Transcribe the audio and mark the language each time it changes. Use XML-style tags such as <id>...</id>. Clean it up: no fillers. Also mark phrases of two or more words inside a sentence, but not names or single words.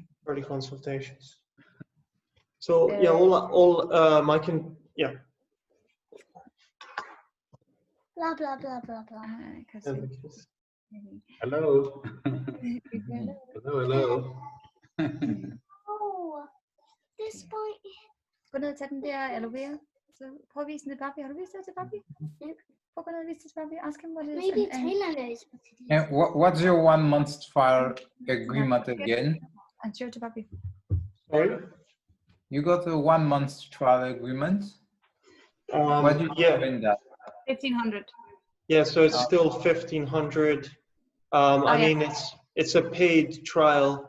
<en>30 consultations. So yeah, all I can, yeah. Blah blah blah blah blah. Hello. Hello. This boy.</en> <da>Gå ned og tag den der aloe vera. Så prøv at vise den til papi. Har du vist det til papi? Prøv at gå ned og vise det til papi.</da> <en>Ask him what it is. Maybe Taylor knows what it is. And what's your 1 month trial agreement again? And show it to papi. Sorry? You got a 1 month trial agreement? What do you have in that? 1,500. Yeah, so it's still 1,500. I mean, it's a paid trial.</en>